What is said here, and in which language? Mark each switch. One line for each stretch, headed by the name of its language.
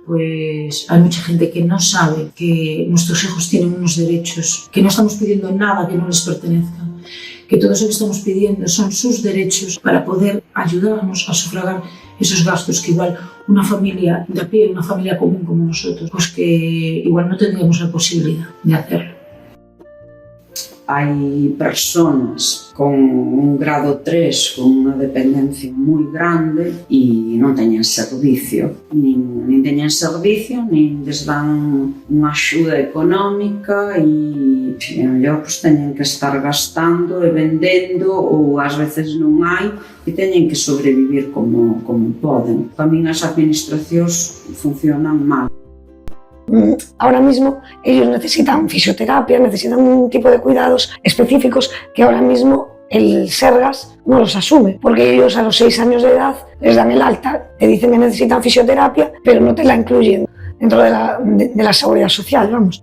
Spanish: Pues hay mucha gente que no sabe que nuestros hijos tienen unos derechos, que no estamos pidiendo nada que no les pertenezca, que todo eso que estamos pidiendo son sus derechos para poder ayudarnos a sufragar esos gastos que igual una familia de a pie, una familia común como nosotros, pues que igual no tendríamos la posibilidad de hacerlo.
Galician: Hai personas con un grado 3 con unha dependencia moi grande e non teñen servicio, nin teñen servicio, nin les dan unha axuda económica e mellor pues, teñen que estar gastando e vendendo ou ás veces non hai e teñen que sobrevivir como poden. Para min as administracións funcionan mal.
Spanish: Ahora mismo ellos necesitan fisioterapia, necesitan un tipo de cuidados específicos que ahora mismo el Sergas no los asume, porque ellos a los 6 años de edad les dan el alta, te dicen que necesitan fisioterapia, pero no te la incluyen dentro de la seguridad social, vamos.